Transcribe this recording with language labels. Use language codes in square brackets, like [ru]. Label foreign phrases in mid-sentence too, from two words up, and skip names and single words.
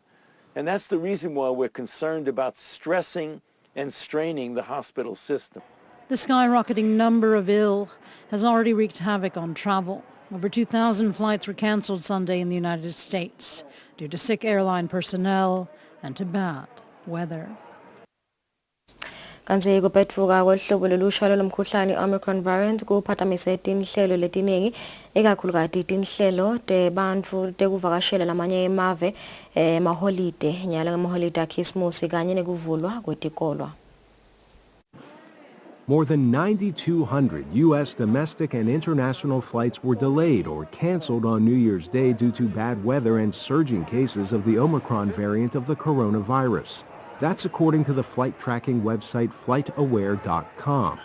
[en] And that's the reason why we're concerned about stressing and straining the hospital system. The skyrocketing number of ill has already wreaked havoc on travel. Over 2,000 flights were canceled Sunday in the United States due to sick airline personnel and to bad weather. [ss] Kanti kuphetfuka kwehlobo lolusha lomkhuhlane Omicron variant kuphatamise tinhlelo letiningi ikakhulukazi tinhlelo tebantfu tekuvakashela lamanye emave maholide nyalo ngemaholide aKhisimusi kanye nekuvulwa kwetikolwa. [en] More than 9,200 U.S. domestic and international flights were delayed or canceled on New Year's Day due to bad weather and surging cases of the Omicron variant of the coronavirus. That's according to the flight tracking website flightaware.com.